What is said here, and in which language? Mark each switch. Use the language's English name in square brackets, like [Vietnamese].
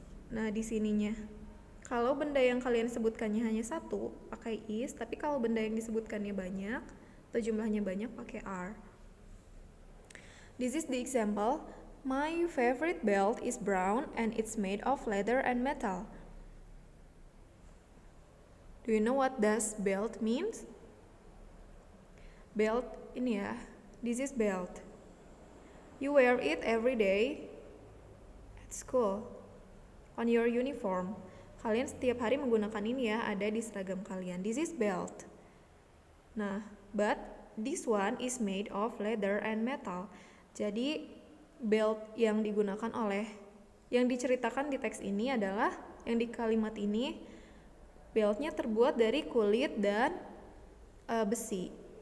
[Indonesian] Nah, di sininya kalau benda yang kalian sebutkannya hanya satu pakai is, tapi kalau benda yang disebutkannya banyak atau jumlahnya banyak pakai are. [English] This is the example. My favorite belt is brown and it's made of leather and metal. Do you know what does belt means? [Indonesian] Belt ini ya, [English] this is belt. You wear it every day at school on your uniform. [Indonesian] Kalian setiap hari menggunakan ini ya, ada di seragam kalian. [English] This is belt. Nah, but this one is made of leather and metal. [Indonesian] Jadi belt yang digunakan yang diceritakan di teks ini adalah, yang di kalimat ini, beltnya terbuat dari kulit dan besi.